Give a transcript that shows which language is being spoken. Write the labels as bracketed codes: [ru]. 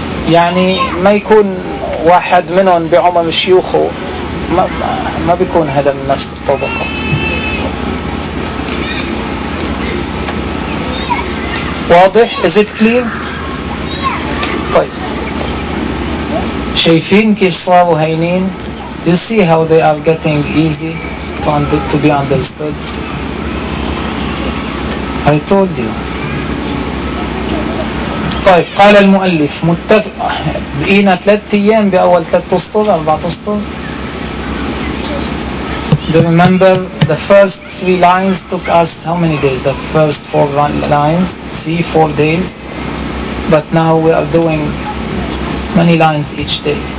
[ar] يعني ما يكون واحد منهم بعمر شيوخه ما بيكون هذا من نفس الطبقة. واضح؟ [en] Is it clear? [ar] طيب. شايفين كيف صاروا هينين؟ [en] You see how they are getting easy to be understood? I told you. [ar] طيب قال المؤلف متفق بقينا ثلاث ايام باول ثلاث اسطر اربع اسطر. [en] Do you remember the first three lines took us how many days? The first four lines, see, 4 days. But now we are doing many lines each day.